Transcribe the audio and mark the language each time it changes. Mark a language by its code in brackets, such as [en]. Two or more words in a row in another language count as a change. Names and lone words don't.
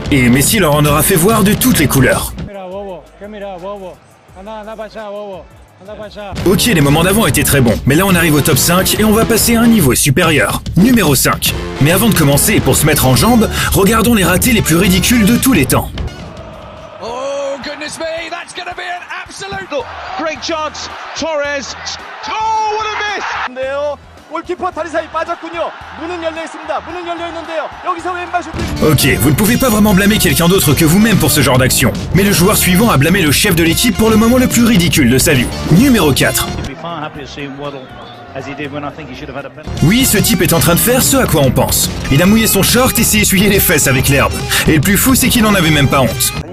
[fr] Et Messi leur en aura fait voir de toutes les couleurs. Ok, les moments d'avant étaient très bons, mais là on arrive au top 5 et on va passer à un niveau supérieur. Numéro 5. Mais avant de commencer et pour se mettre en jambes, regardons les ratés les plus ridicules de tous les temps. [en] Oh goodness me, that's going to be an absolute great chance. Torres. Oh, what a miss! [ko] 골키퍼 다리 사이 빠졌군요. 문은 열려 있습니다. 문은 열려 있는데요. 여기서 왼발 슈팅. [fr] Ok, vous ne pouvez pas vraiment blâmer quelqu'un d'autre que vous-même pour ce genre d'action. Mais le joueur suivant a blâmé le chef de l'équipe pour le moment le plus ridicule de sa vie. Numéro 4. Oui, ce type est en train de faire ce à quoi on pense. Il a mouillé son short et s'est essuyé les fesses avec l'herbe. Et le plus fou, c'est qu'il n'en avait même pas honte.